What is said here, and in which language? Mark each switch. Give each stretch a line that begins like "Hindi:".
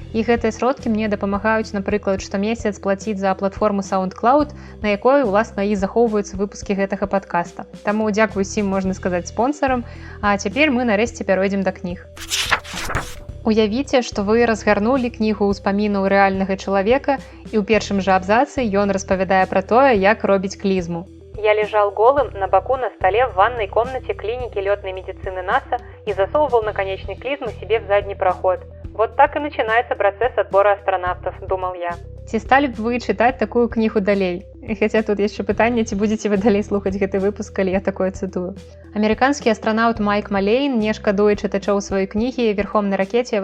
Belarusian: І гэтыя сродкі мне дапамагаюць, напрыклад, штомесяц плаціць за платформу SoundCloud, на якой, уласна, і захоўваюцца выпускі гэтага падкаста. Таму дзякую усім, можна сказаць, спонсарам. А цяпер мы нарэшце пяройдзем да кніг. Уявіце, што вы разгарнулі кнігу ўспамінаў рэальнага чалавека, і ў першым жа абзацы ён распавядае пра тое, як робіць клізму.
Russian: Я лежал голым на боку на столе в ванной комнате клиники летной медицины НАСА и засовывал наконечник клизмы себе в задний проход. Вот так и начинается процесс отбора астронавтов, думал я.
Belarusian: Ці сталі б вы чытаць такую кнігу далей? Хаця тут яшчэ пытанне, ці будзеце вы далей слухаць гэты выпуск, калі я такое цытую. Амерыканскі астранаўт Майк Малейн не шкадуе чытачоў сваёй кнігі «Верхом на ракете.